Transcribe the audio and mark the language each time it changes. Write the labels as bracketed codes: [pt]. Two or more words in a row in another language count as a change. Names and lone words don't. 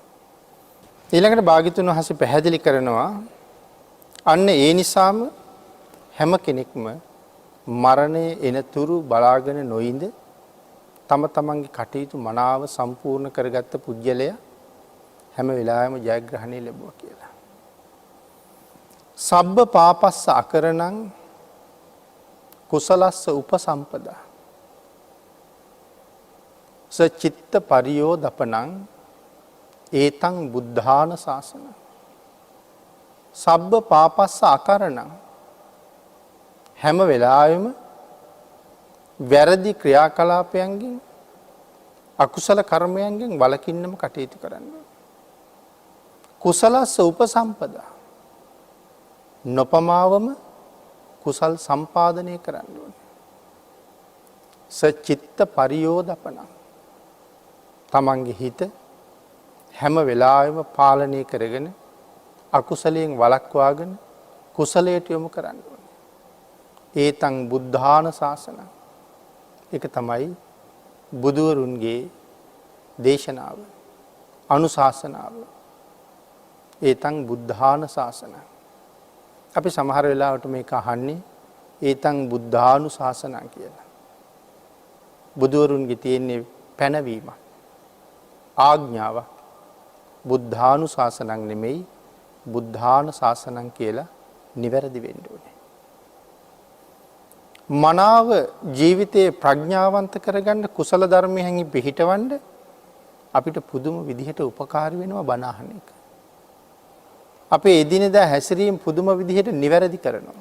[si] ඊළඟට භාග්‍යතුන් වහන්සේ පැහැදිලි කරනවා අන්න ඒ නිසාම හැම කෙනෙක්ම මරණය එනතුරු බලාගෙන නොඉඳ තම තමන්ගේ කටයුතු මනාව සම්පූර්ණ කරගත්ත පුජ්‍යලයා හැම වෙලාවෙම ජයග්‍රහණය ලැබුවා කියලා. [pi] සබ්බ පාපස්ස අකරණං කුසලස්ස උපසම්පදා සචිත්ත පරියෝදපනං ඒතං බුද්ධාන ශාසන. සබ්බ පාපස්ස අකරණං [si] හැම වෙලාවෙම වැරදි ක්‍රියාකලාපයන්ගෙන් අකුසල කර්මයන්ගෙන් වළකින්නම කටයුතු කරන්න. [pi] කුසලස්ස උපසම්පදා [si] නොපමාවම කුසල් සම්පාදනය කරන්න ඕනේ. [pi] සචිත්ත පරියෝදපනං [si] තමන්ගේ හිත හැම වෙලාවෙම පාලනය කරගෙන අකුසලයෙන් වළක්වාගෙන කුසලයට යොමු කරන්න ඕනේ. [pi] ඒතං බුද්ධාන ශාසන. [si] ඒක තමයි බුදුවරුන්ගේ දේශනාව, අනුශාසනාව. [pi] ඒතං බුද්ධාන ශාසන. [si] අපි සමහර වෙලාවට මේක අහන්නේ [pi] ඒතං බුද්ධානු ශාසනං [si] කියලා. බුදුවරුන්ගේ තියෙන්නේ පැනවීමක්, ආඥාවක්. [pi] බුද්ධානු ශාසනං [si] නෙමෙයි, [pi] බුද්ධාන ශාසනං [si] කියලා නිවැරදි වෙන්න ඕනේ. මනාව ජීවිතයේ ප්‍රඥාවන්ත කරගන්න කුසල ධර්මයන්හි පිහිටවන්න අපිට පුදුම විදිහට උපකාරී වෙනවා බණ අහන එක. අපේ එදිනෙදා හැසිරීම පුදුම විදිහට නිවැරදි කරනවා.